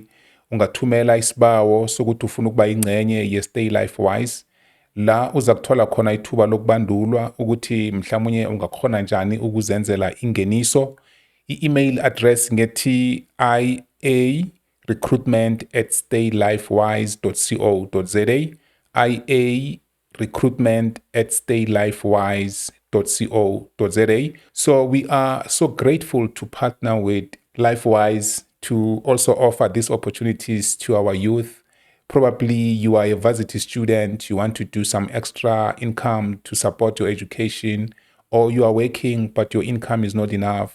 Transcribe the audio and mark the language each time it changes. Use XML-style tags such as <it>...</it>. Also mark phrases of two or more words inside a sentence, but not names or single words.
<zu>Ungathumela isibawo sokuthi ufuna ukuba ingcenye ye-Stay Life Wise. La uza kuthola khona ithuba lokubandulwa ukuthi mhlawumnye ungakhona njani ukuzenzela ingeniso.</zu> <en>I-email address</en> <zu>ngethi ia recruitment@staylifewise.co.za, ia recruitment@staylifewise.co.za.</zu> <en>So we are so grateful to partner with LifeWise to also offer these opportunities to our youth. Probably you are a varsity student, you want to do some extra income to support your education, or you are working but your income is not enough.</en>